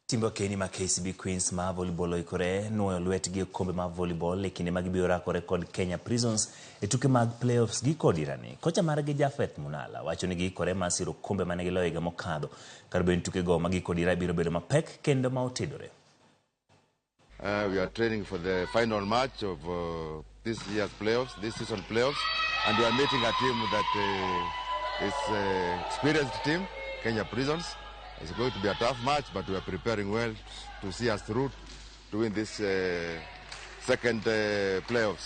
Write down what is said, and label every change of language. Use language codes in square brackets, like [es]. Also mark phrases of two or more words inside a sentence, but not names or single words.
[luo] Timbo keni ma KCB Queens ma volleyball oikore nuoyo lwet gi Okombe ma volleyball e kinde magibiro rakore kod Kenya Prisons e tuke mag playoffs gi kod irani. Kocha margi Jafet Munala wacho ni giikore ma siro Okombe mane giloyo higa mokadho. Kar ben tuke go magi kod irani biro bedo mapek kendo ma otedore. [en] We are training for the final match of this year's playoffs, this season playoffs, and we are meeting a team that is experienced team, Kenya Prisons. It's going to be a tough match, but we are preparing well to see us through to win this second playoffs.